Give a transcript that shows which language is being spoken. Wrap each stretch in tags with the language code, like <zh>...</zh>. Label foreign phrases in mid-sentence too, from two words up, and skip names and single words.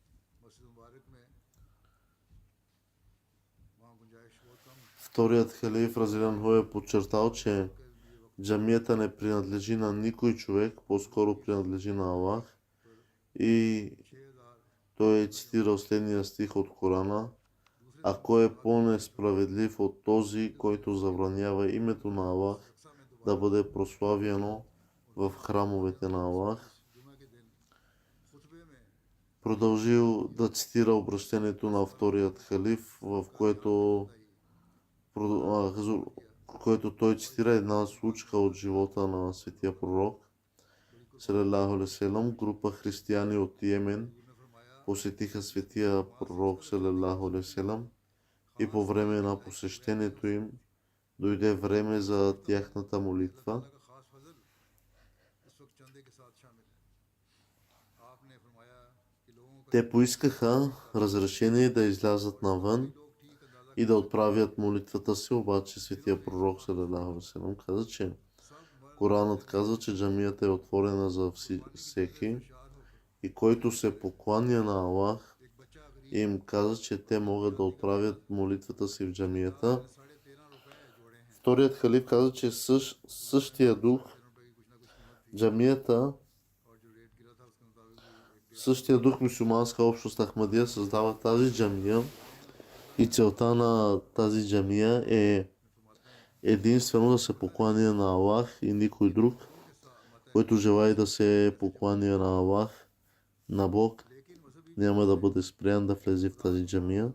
<bg>Вторият халиф Разилянху е подчертал, че джамията не принадлежи на никой човек, по-скоро принадлежи на Аллах, и той е цитирал следния стих от Корана: а кой е по-несправедлив от този, който забранява името на Аллах да бъде прославяно в храмовете на Аллах. Продължил да цитира обращението на вторият халиф, в което той цитира една случка от живота на светия пророк</bg> <ar>صلى الله عليه وسلم.</ar> <bg>Група християни от Йемен посетиха светия пророк</bg> <ar>صلى الله عليه وسلم</ar> <bg>и по време на посещението им дойде време за тяхната молитва. Те поискаха разрешение да излязат навън и да отправят молитвата си, обаче светия пророк</bg> <ar>صلى الله عليه وسلم</ar> <bg>каза, че Коранът казва, че джамията е отворена за всеки и който се покланя на Аллах, им каза, че те могат да отправят молитвата си в джамията. Вторият халиф каза, че същия дух джамията, същия дух мюсюлманска общност Ахмадия създава тази джамия и целта на тази джамия е единствено да се покланя на Аллах и никой друг, който желае да се покланя на Аллах, на Бог, няма да бъде спрян да влезе в тази джамия.</bg>